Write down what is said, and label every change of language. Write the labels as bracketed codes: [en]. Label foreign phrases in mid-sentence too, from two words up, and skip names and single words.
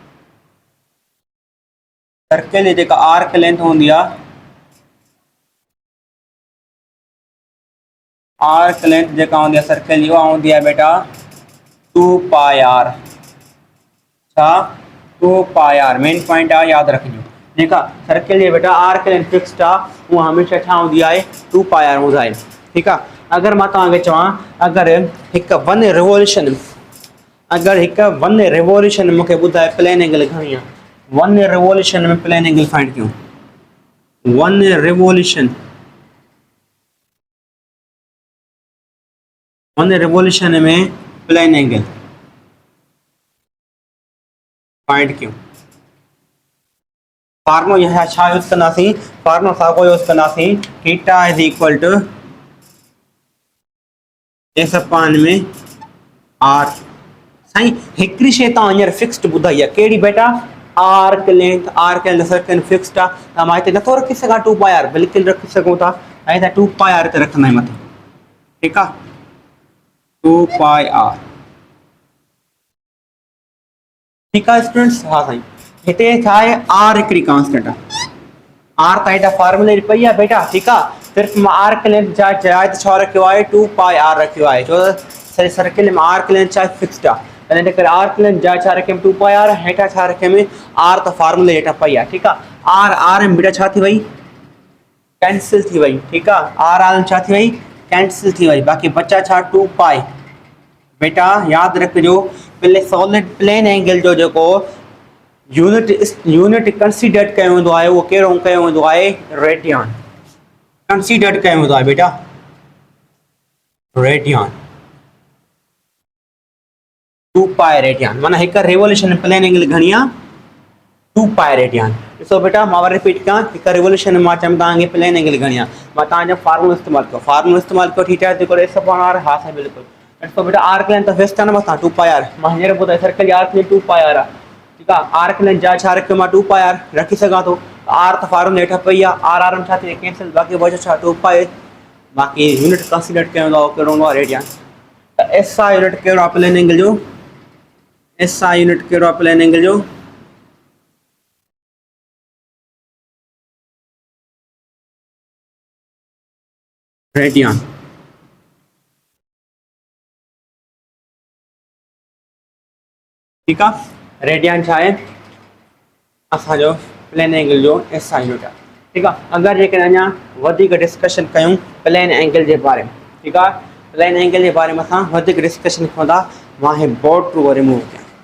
[sd] सर्किल जी जेका [en] arc length [sd] हूंदी आहे [en] arc length [sd] जेका हूंदी आहे सर्किल जी उहा हूंदी आहे बेटा [en] 2 pi r [sd] छा [en] 2 pi r main point [sd] आहे यादि रखिजो जेका सर्किल जी बेटा [en] arc length fixed [sd] आहे उहा हमेशह छा हूंदी आहे [en] 2 pi r [sd] हूंदा आहे ठीकु आहे अगरि मां तव्हांखे चवां अगरि हिकु वन रिवोल्यूशन मूंखे ॿुधाए [en] plane angle [sd] घणी आहे [en] one revolution [sd] में [en] plane angle find [sd] कयूं [en] one revolution [sd] में [en] plane angle find [sd] कयूं फार्मूला यह छा यूज़ कंदासीं फार्मूला साॻियो यूज़ कंदासीं [en] theta is equal to s upon [sd] में आर साईं हिकिड़ी शइ तव्हां हींअर फिक्स्ड ॿुधाई आहे कहिड़ी बेटा [en] arc length circle fixed [sd] आहे त मां हिते नथो रखी सघां [en] 2 pi r [sd] बिल्कुलु रखी सघूं था ऐं त [en] 2 pi r [sd] ते रखंदा आहियूं मथे ठीकु आहे [en] 2 pi r [sd] ठीकु आहे स्टूडेंट्स हा साईं हिते छा आहे आर हिकिड़ी कांस्टेंट आहे आर त हेठां फार्मूले पई आहे बेटा ठीकु आहे सिर्फ़ु मां [en] arc length [sd] जा जाइ छा रखियो आहे [en] 2 pi r [sd] रखियो आहे छो त सर्किल में [en] arc length [sd] छा फिक्स्ड आहे तंहिं करे [en] arc length [sd] जा छा रखियमि [en] 2 pi r [sd] हेठां छा रखियमि आर त फार्मूले हेठां पई आहे ठीकु आहे आर में बेटा छा थी वई कैंसिल थी वई ठीकु आहे आर छा थी वई कैंसिल थी वई बाक़ी बचा छा [en] 2 pi [sd] बेटा यादि रखिजो [en] solid plane angle [sd] जो जेको [en] unit consider [sd] कयो वेंदो आहे उहो कहिड़ो कयो वेंदो आहे [en] radian consider [sd] कयो वेंदो आहे बेटा [en] radian 2 pi radian [sd] माना हिकु [en] revolution plane angle [sd] घणी आहे [en] 2 pi radian [sd] ॾिसो बेटा मां वरी रिपीट कयां हिकु रिवोल्यूशन मां चयमि तव्हांखे [en] plane angle [sd] घणी आहे मां तव्हांजो फार्मूलो इस्तेमालु कयो [en] theta is equal s upon r [sd] हा साईं बिल्कुलु ॾिसो बेटा [en] arc length [sd] त फिक्स्ड आहे न मथां [en] 2 pi r [sd] मां हींअर ॿुधायो सर्किल जी [en] arc length 2 pi r [sd] आहे ठीकु आहे [en] arc length [sd] जा छा रखियो मां [en] 2 pi r [sd] रखी सघां थो आर त फार्मूले हेठां पई आहे आर में छा थी कैंसिल बाक़ी बचो छा [en] 2 pi [sd] बाक़ी [en] unit consider [sd] कयो वेंदो आहे कहिड़ो हूंदो आहे रेडियन त [en] SI unit [sd] कहिड़ो आहे [en] plane angle [sd] जो [en] SI unit [sd] कहिड़ो आहे [en] plane angle [sd] जो रेडियन ठीकु आहे रेडियन छा आहे असांजो [en] plane angle [sd] जो [en] SI unit [sd] आहे ठीकु आहे अगरि जेकॾहिं अञा वधीक डिस्कशन कयूं [en] plane angle [sd] जे बारे में ठीकु आहे [en] plane angle [sd] जे बारे में असां वधीक डिस्कशन कयूं था मां हे [en] board to remove [sd] कयां